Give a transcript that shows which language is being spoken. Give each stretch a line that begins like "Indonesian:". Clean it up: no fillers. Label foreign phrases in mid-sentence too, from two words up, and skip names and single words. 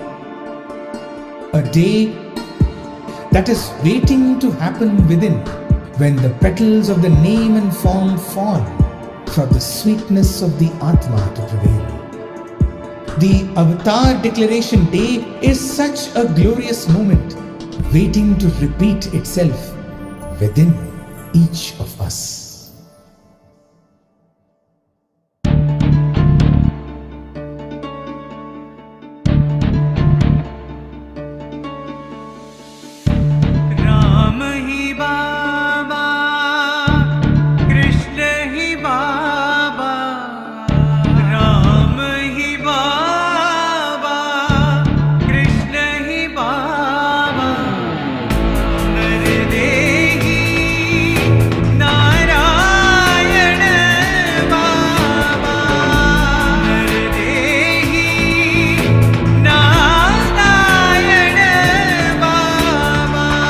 English: A day that is waiting to happen within when the petals of the name and form fall for the sweetness of the Atma to prevail. The Avatar Declaration Day is such a glorious moment waiting to repeat itself within each of us.
Hindi: राम ही बाबा कृष्ण ही बाबा राम ही बाबा कृष्ण ही बाबा नरदेही नारायण बाबा नरदेही नारायण बाबा